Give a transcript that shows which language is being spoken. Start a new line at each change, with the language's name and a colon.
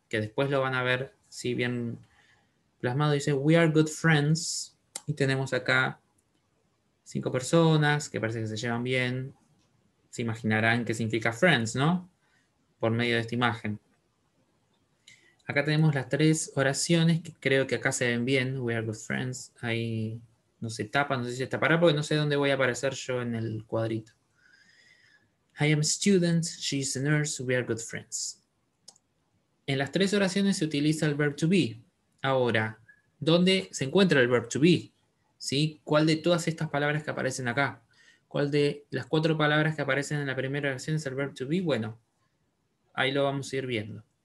Spanish: Que después lo van a ver si bien plasmado, dice,
English: we are good friends,
Spanish: y tenemos acá 5 personas que parece que se llevan bien, se imaginarán qué significa friends, ¿no? Por medio de esta imagen. Acá tenemos las 3 oraciones que creo que acá se ven bien,
English: we are good friends,
Spanish: ahí no se tapa, no sé si se tapará porque no sé dónde voy a aparecer yo en el cuadrito.
English: I am a student, she is a nurse, we are good friends.
Spanish: En las 3 oraciones se utiliza el verb to be. Ahora, ¿dónde se encuentra el verb to be? ¿Sí? ¿Cuál de todas estas palabras que aparecen acá? ¿Cuál de las 4 palabras que aparecen en la primera oración es el verb to be? Bueno, ahí lo vamos a ir viendo.